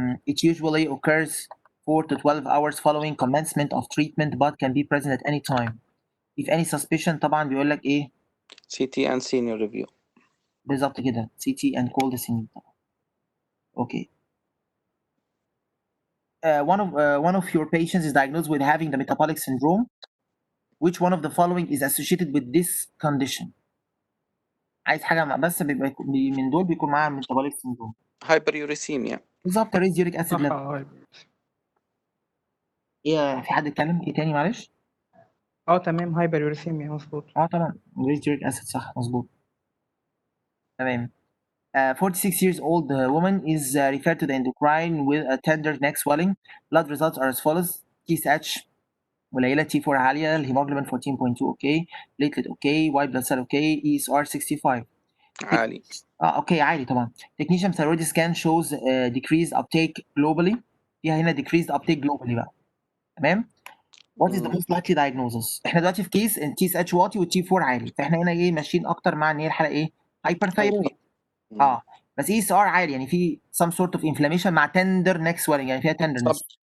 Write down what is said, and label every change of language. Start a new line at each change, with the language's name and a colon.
English: It usually occurs 4 to 12 hours following commencement of treatment but can be present at any time. If any suspicion
Arabic: طبعا بيقول لك ايه؟
English: CT and senior review.
Arabic: بالظبط كده
English: CT and call the senior طبعا. Okay. One of your patients is diagnosed with having the metabolic syndrome. Which one of the following is associated with this condition؟
Arabic: عايز حاجة بس بيبقى من دول بيكون معاها
English: metabolic syndrome. hyperuricemia.
Arabic: بالظبط
English: raise uric acid
Arabic: صح.
English: level.
Arabic: ايه في حد اتكلم؟ ايه تاني معلش؟ تمام، هايبريوريثيميا مظبوط. طبعا
English: raise uric acid
Arabic: صح مظبوط. تمام.
English: 46 years old woman is referred to the endocrine with a tender neck swelling. Blood results are as follows: TSH قليلة، T4 عالية، الهيموجلوبين 14.2 okay, platelet okay, white blood cell okay, ESR 65.
Arabic: عالي. اوكي عالي طبعا.
English: Technetium thyroid scan shows decreased uptake globally.
Arabic: فيها هنا
English: decreased uptake globally
Arabic: بقى. تمام.
English: What is the most likely diagnosis؟
Arabic: احنا دلوقتي في كيس TSH واطي والT4 عالي، فاحنا هنا ايه ماشيين اكتر مع ان هي الحالة ايه؟ hyperthyroid. بس ESR عالي، يعني في
English: some sort of inflammation
Arabic: مع
English: tender neck swelling،
Arabic: يعني فيها tenderness.